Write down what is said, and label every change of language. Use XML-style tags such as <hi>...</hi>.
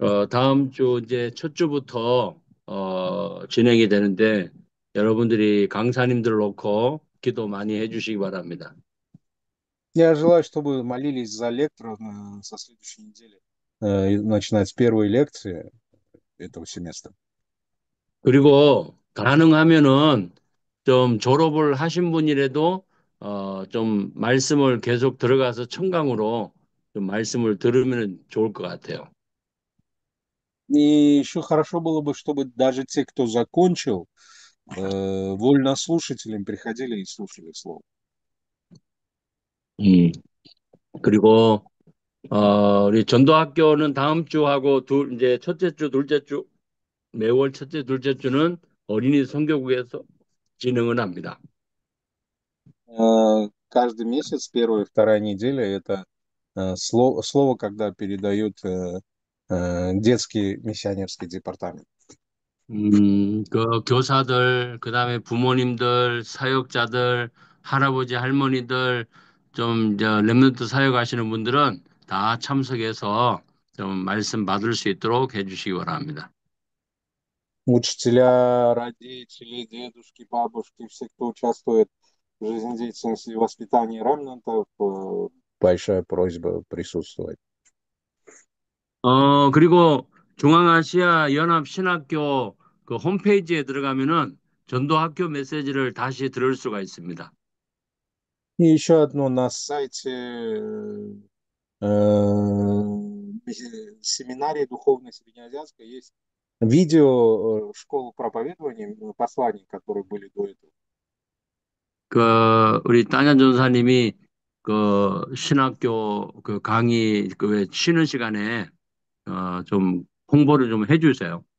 <ko>다음 주 이제 첫 주부터 진행이 되는데 여러분들이 강사님들 놓고 기도 많이 해주시기 바랍니다.</ko> <ru>Я желаю, чтобы молились за лекторов со следующей недели, начиная с первой лекции этого семестра.</ru> <ko>그리고 가능하면은 좀 졸업을 하신 분이라도 좀 말씀을 계속 들어가서 청강으로 좀 말씀을 들으면 좋을 것 같아요.</ko> <ru>И еще хорошо было бы, чтобы даже те, кто закончил, вольнослушателям приходили и слушали слово.</ru> <ko>그리고 우리 전도학교는 다음 주하고 이제 첫째 주, 둘째 주, 매월 첫째, 둘째 주는 어린이 선교국에서 진행을 합니다.</ko> <ru>Каждый месяц, первая и вторая неделя, это слово, когда передают детский миссионерский департамент.</ru> <ko>그 교사들, 그다음에 부모님들, 사역자들, 할아버지, 할머니들, 좀 렘넌트 사역하시는 분들은 다 참석해서 좀 말씀 받을 수 있도록 해주시기 바랍니다.</ko> <ru>Учителя, родители, дедушки, бабушки, все, кто участвует в жизнедеятельности и воспитании ремнантов, большая просьба присутствовать.</ru> <ko>그리고 중앙아시아 연합 신학교 그 홈페이지에 들어가면은 전도학교 메시지를 다시 들을 수가 있습니다.</ko> <ru>И еще одно, на сайте семинарии духовной среднеазиатской есть видео школы проповедования, посланий, которые были до этого.</ru> <ko>우리 따냐 전사님이 신학교 강의 왜 쉬는 시간에 좀 홍보를 좀 해주세요.</ko>